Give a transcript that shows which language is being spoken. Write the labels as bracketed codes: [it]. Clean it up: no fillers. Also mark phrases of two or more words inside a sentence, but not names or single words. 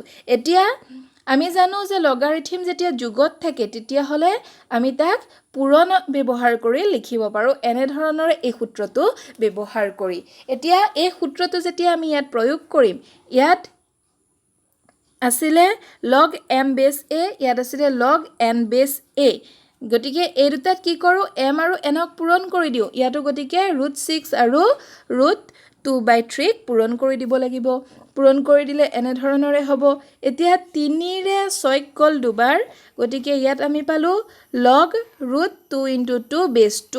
[as] এতিয়া আমি জানো যে লগাৰিথম যেতিয়া যোগত থাকে তেতিয়া হলে আমি তাক পূৰণ ব্যৱহাৰ কৰি লিখিব পাৰো, এনে ধৰণৰ এই সূত্ৰটো ব্যৱহাৰ কৰি। এতিয়া এই সূত্ৰটো যেতিয়া আমি ইয়াত প্ৰয়োগ কৰিম, ইয়াত আছিলে [en] log m base a, [as] ইয়াত আছিলে [en] log n base a। [as] গতিকে এই দুটাত কি কৰো, m আৰু n ক পূৰণ কৰি দিও। ইয়াতো গতিকে √6 আৰু √2/3 পূৰণ কৰি দিব লাগিব। পূৰণ কৰি দিলে এনে ধৰণৰে হ'ব। এতিয়া 3 ৰে 6 গল দুবাৰ, গতিকে ইয়াত আমি পালো [en] log √2 * 2 base 2।